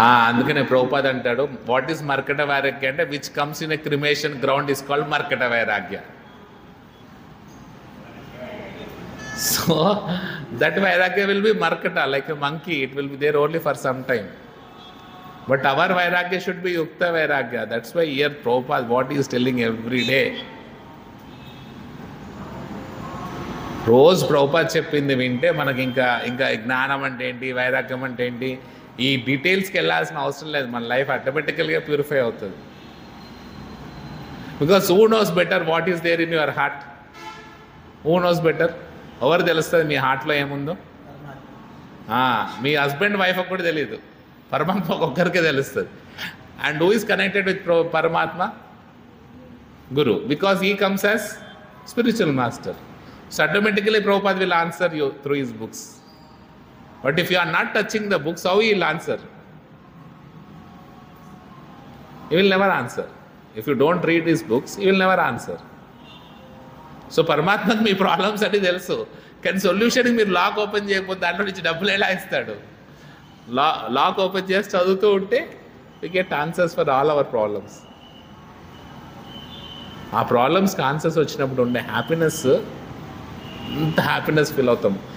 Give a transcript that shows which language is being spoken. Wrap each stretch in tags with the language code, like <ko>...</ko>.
<te>అందుకనే ప్రభుపాద్ అంటాడు,</te> <en>What is మర్కట వైరాగ్య అంటే which comes in a cremation ground is called మర్కట వైరాగ్య. సో దట్ వైరాగ్య విల్ బి మర్కట like a monkey, it will be there only for some time. But our vairagya should be yukta vairagya. That's why here Prabhupada, what he is telling every day.</en> <te>రోజు ప్రభుపాద్ చెప్పింది వింటే మనకి ఇంకా జ్ఞానం అంటే ఏంటి, వైరాగ్యం అంటే ఏంటి, ఈ డీటెయిల్స్కి వెళ్ళాల్సిన అవసరం లేదు. మన లైఫ్ ఆటోమేటికల్గా ప్యూరిఫై అవుతుంది.</te> <en>Because who knows better what is there in your heart? Who knows better?</en> <te>ఎవరు తెలుస్తుంది మీ హార్ట్లో ఏముందో? మీ హస్బెండ్ వైఫ్ కూడా తెలియదు, పరమాత్మ ఒక్కరికే తెలుస్తుంది.</te> <en>And who is connected with పరమాత్మ? Guru, because he comes as spiritual master. So automatically Prabhupada will answer you through his books. But if you are not touching the books, how he will answer? He will never answer. If you don't read his books, he will never answer.</en> <te>So పరమాత్మకు మీ problems అని తెలుసు, కానీ సొల్యూషన్కి మీరు lock open చేయకపోతే దాంట్లో నుంచి డబ్బులు ఎలా ఇస్తాడు? లాక్ ఓపెన్ చేసి చదువుతూ ఉంటే</te> <en>We get answers for all our problems.</en> <te>ఆ ప్రాబ్లమ్స్కి ఆన్సర్స్ వచ్చినప్పుడు ఉండే హ్యాపీనెస్, అంత హ్యాపీనెస్ ఫీల్ అవుతాం.</te>